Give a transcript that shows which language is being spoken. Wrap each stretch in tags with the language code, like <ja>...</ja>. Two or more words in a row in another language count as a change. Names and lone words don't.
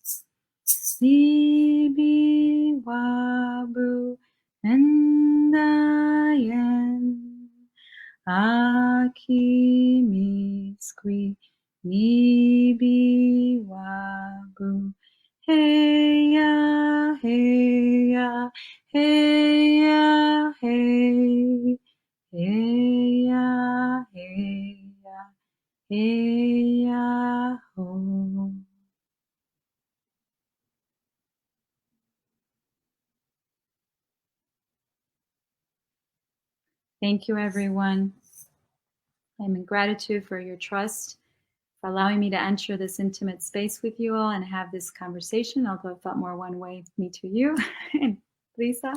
<oj>Nibi wabu endayan aki miskwi nibi wabu heya heya heya hey heya heya heya ho.</oj> <en>Thank you, everyone. I'm in gratitude for your trust, for allowing me to enter this intimate space with you all and have this conversation, although it felt more one way, me to you and Lisa.</en>